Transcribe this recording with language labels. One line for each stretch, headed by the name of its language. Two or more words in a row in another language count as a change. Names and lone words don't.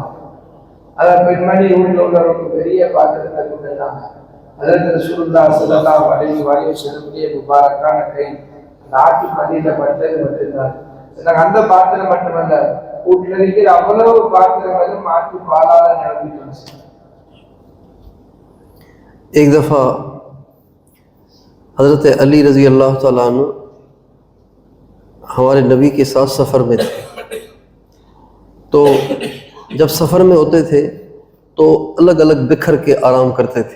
Tamil: அந்த பெண்மணி வீட்டுல உள்ள ரொம்ப பெரிய பாத்திரத்தை கொண்டுதான் அதற்கு
Arabic: رسول الله صلى الله عليه وسلم
Tamil: முபாரக்கான கை நாட்டு பள்ளியில பட்டது மட்டும்தான். நாங்க அந்த பாத்திரம் மட்டுமல்ல, வீட்டுல இருக்கிற அவ்வளவு பாத்திரங்களும் மாட்டு பாலால நிரம்பிட்டு.
Hindi: एक दफ़ा हज़रत अली
Arabic: رضي الله تعالى عنه
Hindi: हमारे नबी के साथ सफ़र में थे। तो जब सफ़र में होते थे तो अलग अलग बिखर के आराम करते थे।